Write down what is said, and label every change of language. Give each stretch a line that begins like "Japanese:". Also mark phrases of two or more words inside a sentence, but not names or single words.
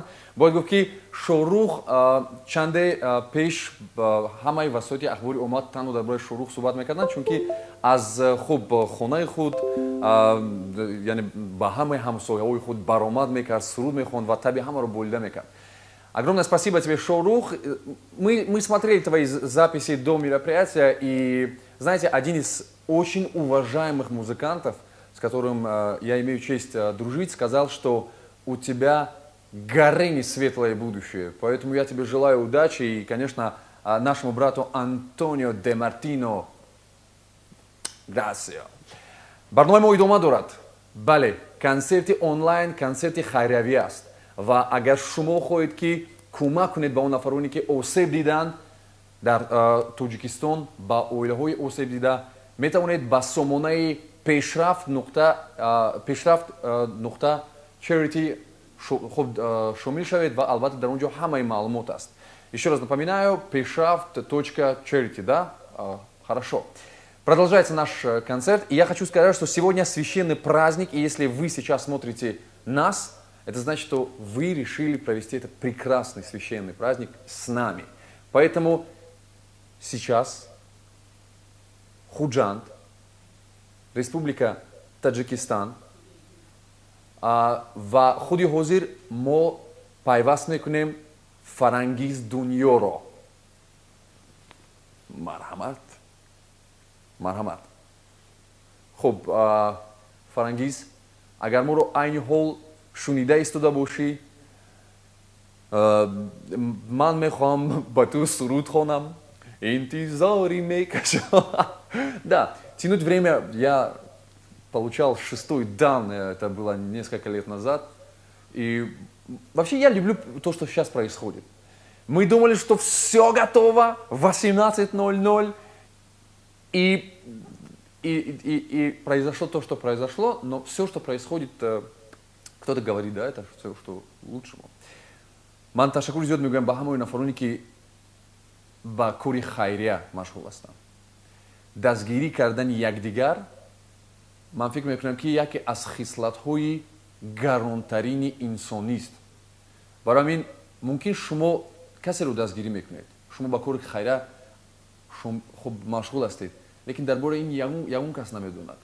Tajik: бояд гуфт ки Шорух чанде пеш ҳамаи васоити ахбори омад танҳо дар бораи Шорух суҳбат мекарданд, чунки аз хуб хонаи худ яъне ба ҳамаи ҳамсояҳои худ баромад мекард, суруд мехонд ва таби ҳамаро болида мекард.
Russian: Огромное спасибо тебе, Шорух. Мы смотрели твои записи до мероприятия, и, знаете, один из очень уважаемых музыкантов, с которым я имею честь дружить, сказал, что у тебя горение светлое будущее. Поэтому я тебе желаю удачи и, конечно, нашему брату Антонио Де Мартино. Грасио.
Tajik: Барномаи мо идома дорад. Бале, концерти онлайн, концерти хайриявӣ аст. Ва агар шумо хоҳед ки кӯмак кунед ба он нафароне ки осеб диданд дар Тоҷикистон, ба оилаҳои осеб дида, метавонед ба сомонаи пешрафт нуқта charity шомил шавед ва албатта дар он ҷо ҳамаи маълумот аст.
Russian: Еще раз напоминаю, peshraft.charity, да? Хорошо. Продолжается наш концерт, и я хочу сказать, что сегодня священный праздник, и если вы сейчас смотрите нас, это значит, что вы решили провести этот прекрасный священный праздник с нами. Поэтому сейчас Худжанд, Республика Таджикистан,
Tajik: ва худи ҳозир мо пайваст мекунем Фарангиз Дуньёро. Марҳамат. Марҳамат. Хуб, Фарангиз, агар моро айни ҳол шунида истода бошӣ, ман мехоҳам ба ту суруд хонам. Интизори мекашам.
Russian: Да, тянуть время я получал 6-й дан, это было несколько лет назад. И вообще я люблю то, что сейчас происходит. Мы думали, что все готово, 18:00, и произошло то, что произошло, но все, что происходит, кто-то говорит, да, это все, что лучшему.
Tajik: Ман ташаккур зиёд мегӯям ба ҳамаи нафароне ки ба кори хайрия машғул ҳастанд. Дастгирӣ кардани якдигар, ман фикр мекунам ки яке аз хислатҳои гаронтарини инсонист. барои ҳамин мумкин шумо касеро дастгирӣ мекунед, шумо ба кори хайрия хуб машғул ҳастед, лекин дар бораи ин ягон кас намедонад.